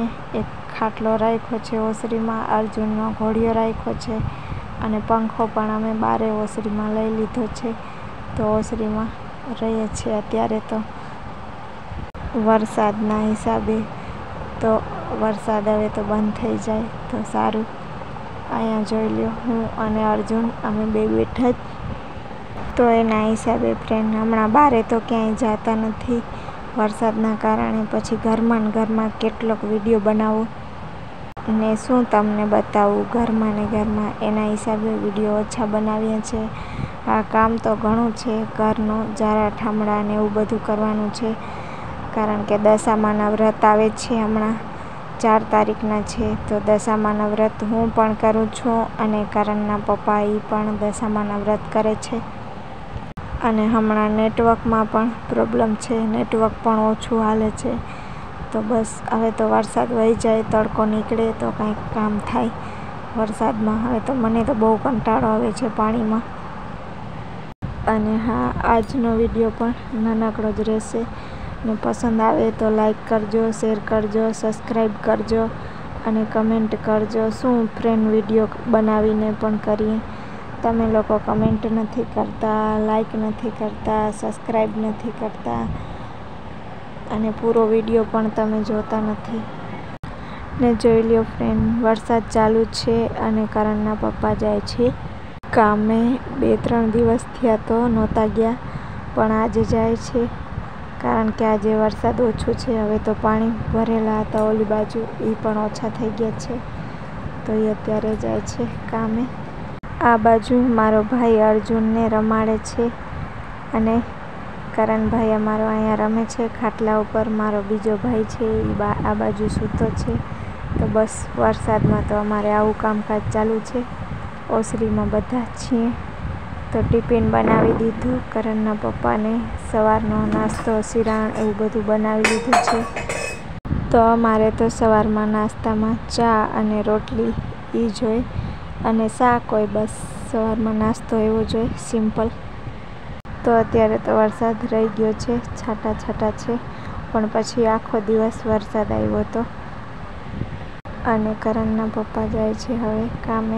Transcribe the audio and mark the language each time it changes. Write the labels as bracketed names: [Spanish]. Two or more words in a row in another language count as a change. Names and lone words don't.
[Gujarati] એક ખાટલો રાખ્યો છે ઓસરીમાં, અર્જુનનો ઘોડિયો રાખ્યો છે અને પંખો પણ અમે બારે ઓસરીમાં લઈ લીધો છે। તો ઓસરીમાં રહીએ છે અત્યારે। તો વરસાદના હિસાબે તો વરસાદ હવે તો બંધ થઈ જાય તો સારું। અહીંયા જોઈ લ્યો, હું અને અર્જુન અમે બે બેઠા જ। તો એના હિસાબે ફ્રેન્ડ હમણાં બારે તો ક્યાંય જાતા નથી વરસાદના કારણે। પછી ઘરમાં ને ઘરમાં કેટલોક વિડિયો બનાવું ને શું તમને બતાવું ઘરમાં ને ઘરમાં, એના હિસાબે વિડિયો ઓછા બનાવીએ છે। આ કામ તો ઘણું છે ઘરનું, જારા ઠામડાં ને એવું બધું કરવાનું છે। કારણ કે દશામાના વ્રત આવે છે, હમણાં 4 તારીખના છે। તો દશામાના વ્રત હું પણ કરું છું અને કરણના પપ્પા ઈ પણ દશામાના વ્રત કરે છે। અને હમણાં નેટવર્કમાં પણ પ્રૉબ્લેમ છે, નેટવર્ક પણ ઓછું હાલે છે। તો બસ હવે તો વરસાદ વહી જાય, તડકો નીકળે તો કાંઈક કામ થાય વરસાદમાં। હવે તો મને તો બહુ કંટાળો આવે છે પાણીમાં। અને હા, આજનો વિડિયો પણ નાનકડો જ રહેશે ને પસંદ આવે તો લાઇક કરજો, શેર કરજો, સબ્સ્ક્રાઇબ કરજો અને કમેન્ટ કરજો। શું ફ્રેન્ડ વિડિયો બનાવીને પણ કરીએ, તમે લોકો કમેન્ટ નથી કરતા, લાઇક નથી કરતા, સબ્સ્ક્રાઇબ નથી કરતા અને પૂરો વિડિયો પણ તમે જોતા નથી। ને જોઈ લ્યો ફ્રેન્ડ, વરસાદ ચાલુ છે અને કરણના પપ્પા જાય છે કામે। 2-3 દિવસ થયા તો નહોતા ગયા, પણ આજે જાય છે કારણ કે આજે વરસાદ ઓછો છે। હવે તો પાણી ભરેલા હતા ઓલી બાજુ, ઈ પણ ઓછા થઈ ગયા છે। તો એ અત્યારે જાય છે કામે। આ બાજુ મારો ભાઈ અર્જુનને રમાડે છે અને કરણ ભાઈ અમારો અહીંયા રમે છે ખાટલા ઉપર। મારો બીજો ભાઈ છે ઈ આ બાજુ સૂતો છે। તો બસ વરસાદમાં તો અમારે આવું કામકાજ ચાલુ છે। ઓસરીમાં બધા છીએ। તો ટિફિન બનાવી દીધું કરણના પપ્પાને, સવારનો નાસ્તો સીરાણ એવું બધું બનાવી લીધું છે। તો અમારે તો સવારમાં નાસ્તામાં ચા અને રોટલી ઈ જ હોય અને શાક હોય। બસ સવારમાં નાસ્તો એવો જ હોય સિમ્પલ। તો અત્યારે તો વરસાદ રહી ગયો છે, છાંટા છાંટા છે, પણ પછી આખો દિવસ વરસાદ આવ્યો તો। અને કરણના પપ્પા જાય છે હવે કામે।